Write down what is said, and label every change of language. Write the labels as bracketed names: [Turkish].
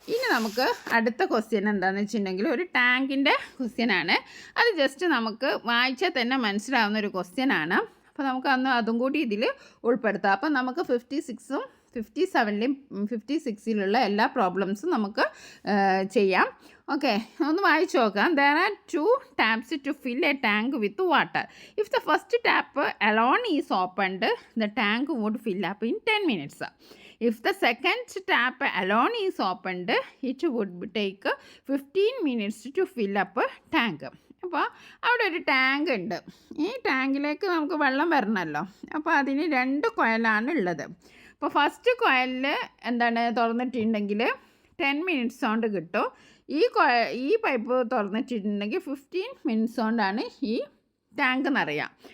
[Malayalam] ഇനി നമുക്ക് അടുത്ത ക്വസ്റ്റ്യൻ എന്താണെന്ന് വെച്ചിട്ടുണ്ടെങ്കിൽ ഒരു ടാങ്കിൻ്റെ ക്വസ്റ്റ്യനാണ്. അത് ജസ്റ്റ് നമുക്ക് വായിച്ചാൽ തന്നെ മനസ്സിലാവുന്ന ഒരു ക്വസ്റ്റ്യനാണ്. അപ്പോൾ നമുക്ക് അതും കൂടി ഇതിൽ ഉൾപ്പെടുത്താം. അപ്പം നമുക്ക് 56ഉം 57ലും 56ലുള്ള എല്ലാ പ്രോബ്ലംസും നമുക്ക് ചെയ്യാം. ഓക്കെ, ഒന്ന് വായിച്ചു നോക്കാം. [English] There are 2 taps to fill a tank with water. If the first tap alone is opened, the tank would fill up in 10 minutes. If the second tap alone is opened, it would take 15 minutes to fill up a tank. [Malayalam] അപ്പോൾ അവിടെ ഒരു tank ഉണ്ട്. ഈ ടാങ്കിലേക്ക് നമുക്ക് വെള്ളം വരണമല്ലോ. അപ്പോൾ അതിന് 2 കുഴലാണ് ഉള്ളത്. അപ്പോൾ ഫസ്റ്റ് കുഴലിൽ തുറന്നിട്ടുണ്ടെങ്കിൽ 10 മിനിറ്റ്സ് കൊണ്ട് കിട്ടും. ഈ പൈപ്പ് തുറന്നിട്ടുണ്ടെങ്കിൽ 15 മിനിറ്റ്സ് കൊണ്ടാണ് ഈ ടാങ്ക് നിറയുക.